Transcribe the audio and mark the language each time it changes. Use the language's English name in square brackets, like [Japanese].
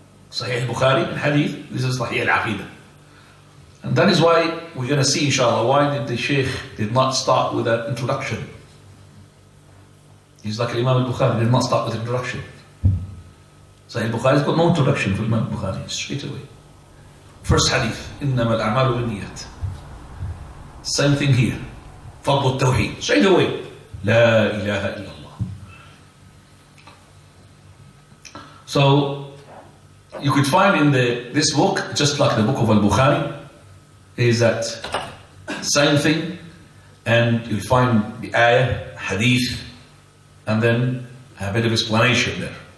[English] Sahih al-Bukhari and hadith, this is Sahih al-Aqidah. And that is why we're going to see inshallah why did the Shaykh did not start with an introduction. He's like Imam al-Bukhari, did not start with an introduction. Sahih al-Bukhari's got no introduction for Imam al-Bukhari, straight away. First hadith, [Arabic] إِنَّمَا الْأَعْمَالُ بِالنِّيَّاتِ. [English] Same thing here. فضل التوحيد, straight away. [Arabic] لا إله إلا الله. [English] So, you could find in this book, just like the book of al-Bukhari, is that same thing, and you'll find the ayah, hadith, and then a bit of explanation there.